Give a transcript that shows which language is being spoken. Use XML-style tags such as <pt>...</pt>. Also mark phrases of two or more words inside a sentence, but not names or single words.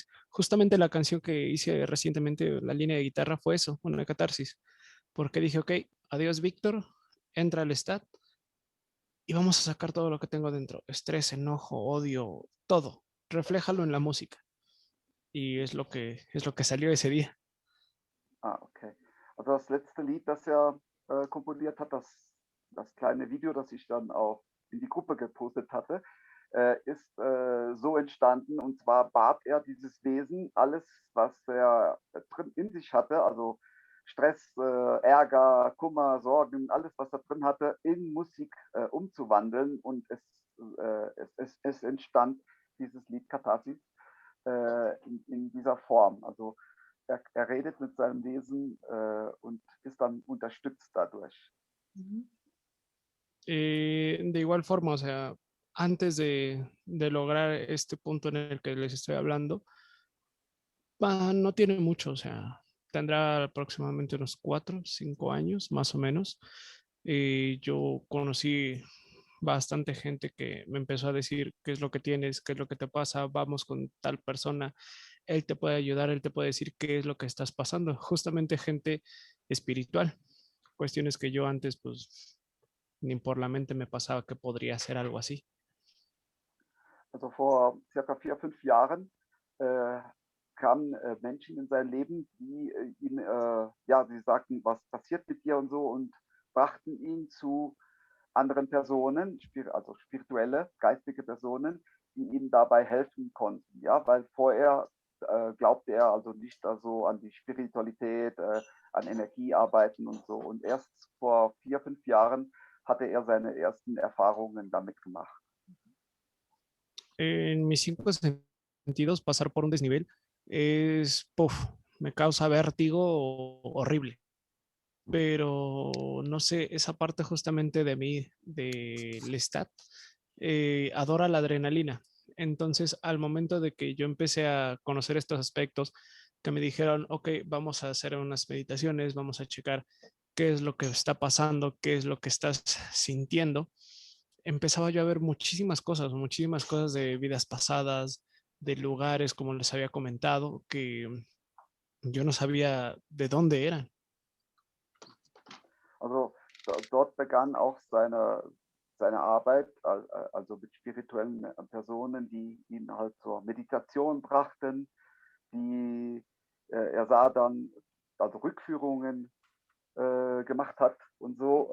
<es>Justamente la canción que hice recientemente, la línea de guitarra, fue eso, una catarsis. Porque dije, ok, adiós Víctor, entra al stat y vamos a sacar todo lo que tengo dentro. Estrés, enojo, odio, todo. Refléjalo en la música. Y es lo que salió ese día. Ah, okay.</es> <de>Also das letzte Lied, das komponiert hat, das kleine Video, das ich dann auch in die Gruppe gepostet hatte, ist so entstanden. Und zwar bat er dieses Wesen, alles, was er drin in sich hatte, also Stress, Ärger, Kummer, Sorgen, alles, was er drin hatte, in Musik umzuwandeln. Und es entstand dieses Lied Katharsis in dieser Form. Also er redet mit seinem Wesen und ist dann unterstützt dadurch.</de> <es>De igual forma, o sea, antes de lograr este punto en el que les estoy hablando, no tiene mucho, o sea, tendrá aproximadamente unos 4, 5 años, más o menos. Yo conocí bastante gente que me empezó a decir qué es lo que tienes, qué es lo que te pasa, vamos con tal persona, él te puede ayudar, él te puede decir qué es lo que estás pasando. Justamente gente espiritual, cuestiones que yo antes pues ni por la mente me pasaba que podría ser algo así.</es> <de>Also vor circa 4, 5 Jahren kamen Menschen in sein Leben, die ihn, ja, sie sagten, was passiert mit dir und so und brachten ihn zu anderen Personen, also spirituelle, geistige Personen, die ihm dabei helfen konnten. Ja, weil vorher glaubte er also nicht also an die Spiritualität, an Energiearbeiten und so. Und erst vor 4, 5 Jahren hatte er seine ersten Erfahrungen damit gemacht.</de> <es>En mis 5 sentidos, pasar por un desnivel es, me causa vértigo horrible. Pero no sé, esa parte justamente de mí, de Lestat, adora la adrenalina. Entonces, al momento de que yo empecé a conocer estos aspectos, que me dijeron, ok, vamos a hacer unas meditaciones, vamos a checar qué es lo que está pasando, qué es lo que estás sintiendo, empezaba yo a ver muchísimas cosas de vidas pasadas, de lugares, como les había comentado, que yo no sabía de dónde eran.</es> <de>Also dort begann auch seine Arbeit, also mit spirituellen Personen, die ihn halt zur Meditation brachten, er sah dann, also Rückführungen gemacht hat und so.</de>